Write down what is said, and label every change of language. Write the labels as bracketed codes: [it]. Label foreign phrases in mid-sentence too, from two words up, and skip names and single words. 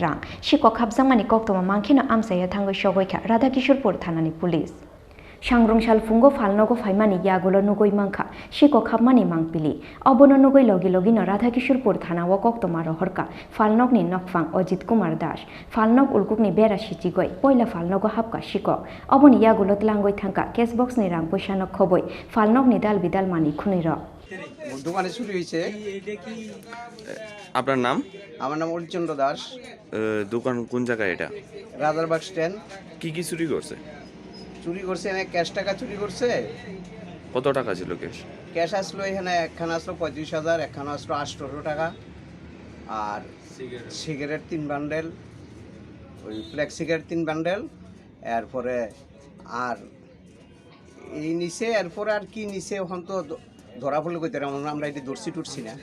[trp] rang Sikok Habjakmani koktoma mangkhino Amchaia thango shogoikha Radhakishorpur thanani police Srangsal fungo Phalnogo phaimani yagulo nugoi mangkha Sikok habmani mangpili obono nugoi logi logino Radhakishorpur thanao koktoma rohorka Phalnogni nokfang Ajit Kumar Das Phalnog ulkukni bera sichigoi poila Phalnogo habka Sikok oboni yagulo tlangoi thangka cash box ni rang poisano khoboi Phalnogni dal bidal mani khuniro [bn] দোকানে চুরি হয়েছে। আপনার নাম? আমার নাম অরিচন্দ্র দাস। দোকান কোন জায়গায় এটা? রাজারবাগ স্ট্যান্ড। কি কি চুরি করছে? চুরি করছে এখানে ক্যাশ টাকা চুরি করছে। কত টাকা ছিল ক্যাশ? ক্যাশ আসলো এখানে একখানা আসলো 35,000, একখানা আসলো 800 টাকা আর সিগারেট 3 বান্ডেল, ওই ফ্লেক্স সিগারেট 3 বান্ডেল, এরপরে আর এই নিচে এরপরে আর কি নিচে এখন তো ধরা পড়লে কইতে আমরা এটি দর্শি টুটছি না।